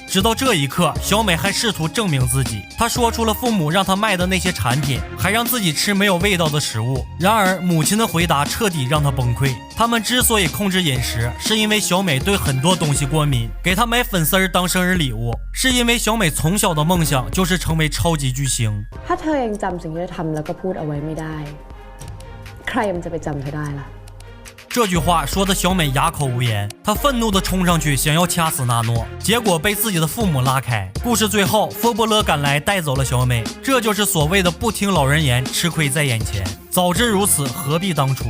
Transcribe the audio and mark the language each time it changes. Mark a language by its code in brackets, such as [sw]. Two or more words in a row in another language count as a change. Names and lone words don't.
[zh] 直到这一刻，小美还试图证明自己。她说出了父母让她卖的那些产品，还让自己吃没有味道的食物。然而母亲的回答彻底让她崩溃。他们之所以控制饮食，是因为小美对很多东西过敏，给她买粉丝儿当生日礼物，是因为小美从小的梦想就是成为超级巨星。 [th] ถ้าเธอยังจำสิ่งที่เธอทำแล้วก็พูดเอาไว้ไม่ได้ใครมันจะไปจำเธอได้ล่ะ [zh] 这句话说的小美哑口无言，她愤怒地冲上去想要掐死纳诺，结果被自己的父母拉开。故事最后，佛伯勒赶来带走了小美，这就是所谓的不听老人言，吃亏在眼前。早知如此，何必当初？